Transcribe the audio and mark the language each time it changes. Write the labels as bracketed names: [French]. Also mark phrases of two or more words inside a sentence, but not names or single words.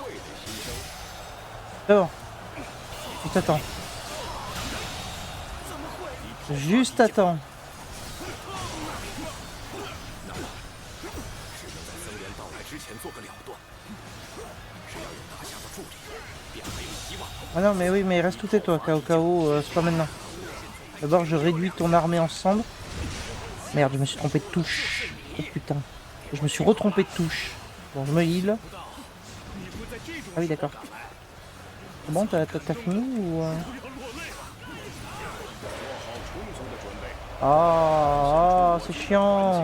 [French] D'abord. Tu t'attends. Juste à temps. [Chinese] 只能在僧人到来之前做个了断。只要有大侠的助力，便还有希望。 [French] Ah non, mais oui, mais reste tout tais-toi, KO, c'est pas maintenant. D'abord, je réduis ton armée en cendres. Merde, je me suis trompé de touche. Oh putain. Je me suis retrompé de touche. Bon, je me heal. Ah oui, d'accord. C'est bon, t'as fini ou... Ah, c'est chiant.